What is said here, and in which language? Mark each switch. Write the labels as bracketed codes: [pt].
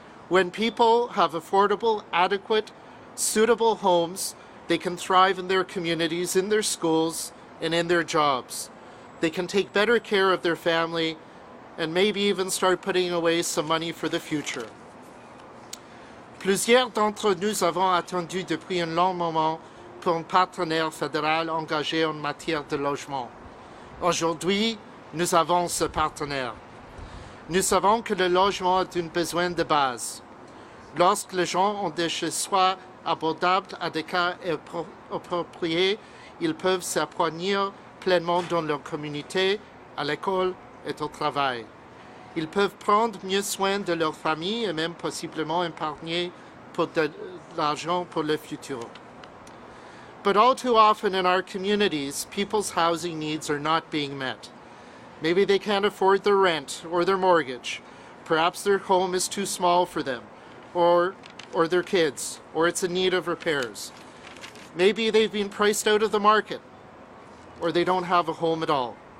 [en] When people have affordable, adequate, suitable homes, they can thrive in their communities, in their schools, and in their jobs. They can take better care of their family and maybe even start putting away some money for the future. [fr] Plusieurs d'entre nous avons attendu depuis un long moment pour un partenaire fédéral engagé en matière de logement. Aujourd'hui, nous avons ce partenaire. Nous savons que le logement est un besoin de base. Lorsque les gens ont des chez-soi abordables à des cas appropriés, ils peuvent s'épanouir pleinement dans leur communauté, à l'école et au travail. Ils peuvent prendre mieux soin de leur famille et même possiblement épargner pour de l'argent pour le futur. [en] But all too often in our communities, people's housing needs are not being met. Maybe they can't afford their rent or their mortgage. Perhaps their home is too small for them, or their kids, or it's in need of repairs. Maybe they've been priced out of the market, or they don't have a home at all.